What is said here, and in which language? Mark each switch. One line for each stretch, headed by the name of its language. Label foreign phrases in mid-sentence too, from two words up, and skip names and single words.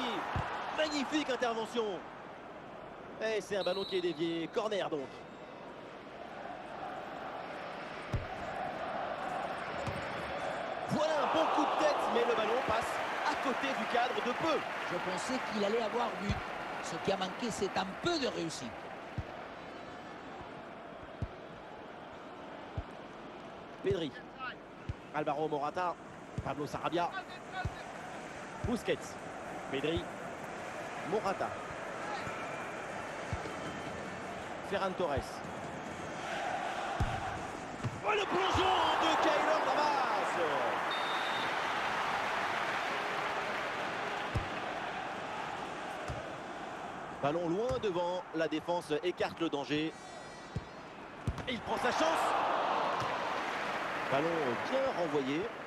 French: Magnifique intervention. Et c'est un ballon qui est dévié. Corner donc. Voilà un bon coup de tête, mais le ballon passe à côté du cadre de peu. Je pensais qu'il allait avoir but. Ce qui a manqué, c'est un peu de réussite. Pedri, Alvaro Morata, Pablo Sarabia, Busquets, Pedri, Morata, Ferran Torres. Oh, le plongeon de Keylor Navas. Ballon loin devant, la défense écarte le danger. Et il prend sa chance. Ballon bien renvoyé.